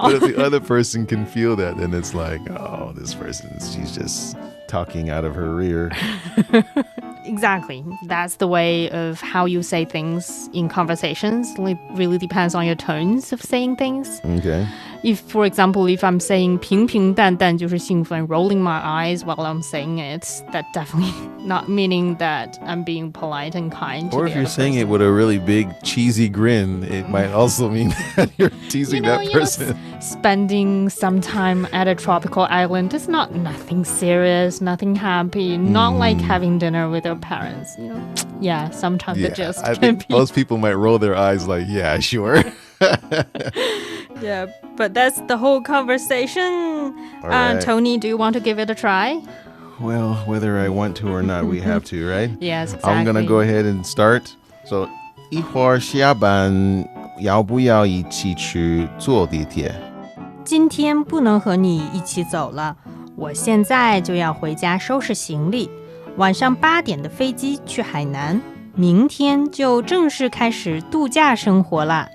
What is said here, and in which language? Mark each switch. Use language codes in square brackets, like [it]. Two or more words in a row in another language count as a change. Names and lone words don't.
[en] But if the other person can feel that, then it's like, oh, this person, she's just talking out of her rear. Exactly. That's the way of how you say things in conversations. It really depends on your tones of saying things. Okay. If, for example, if I'm saying [zh] 平平淡淡就是幸福 [en] and rolling my eyes while I'm saying it, that definitely not meaning that I'm being polite and kind. Or to if the you're other saying person. it with a really big cheesy grin, it might also mean that you're teasing that person. Spending some time at a tropical island is not nothing serious, nothing happy, not like having dinner with your parents. Yeah, sometimes it just I can think be. most people might roll their eyes like, yeah, sure. Yeah, but that's the whole conversation. All right. Tony, do you want to give it a try? Well, whether I want to or not, we have to, right? Yes, exactly. I'm gonna go ahead and start. So, [zh] 一会儿下班要不要一起去坐地铁？今天不能和你一起走了，我现在就要回家收拾行李。晚上8点的飞机去海南，明天就正式开始度假生活啦。